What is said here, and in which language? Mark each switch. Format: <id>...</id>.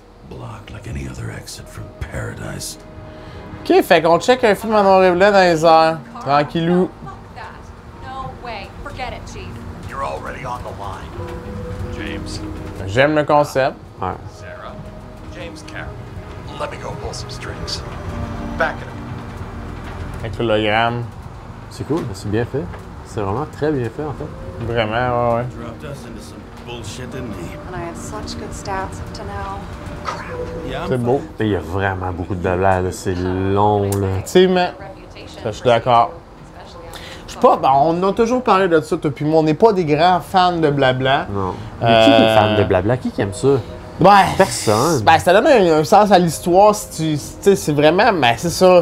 <en>blocked like any other exit from paradise.</en> <fr>Ok, fait qu'on check un film en noir et blanc dans les airs. Tranquillou.</fr> <en>Fuck that. No way. Forget it, Chief. You're already on the line. James,</en> <fr>J'aime le concept. Ouais.</fr> <en>Sarah, James Carroll. Let me go pull some strings. Back it up.</en> <fr>Avec l'hologramme. C'est cool, c'est bien fait. C'est vraiment très bien fait, en fait. Vraiment, ouais.</fr> <en>Dropped us into some bullshit, didn't he? And I had such good stats up to now. Yeah, I'm</en> <fr>C'est beau. Mais il y a vraiment beaucoup de blabla, là. C'est long, là. Effectivement. Ça, je suis d'accord. Je suis pas. Ben, on a toujours parlé de ça, toi puis moi. On n'est pas des grands fans de blabla. Non. Mais qui est fan de blabla? Qui aime ça? Ouais. Personne. Ben, ça donne un sens à l'histoire si tu sais, c'est vraiment. Ben, c'est ça.</fr>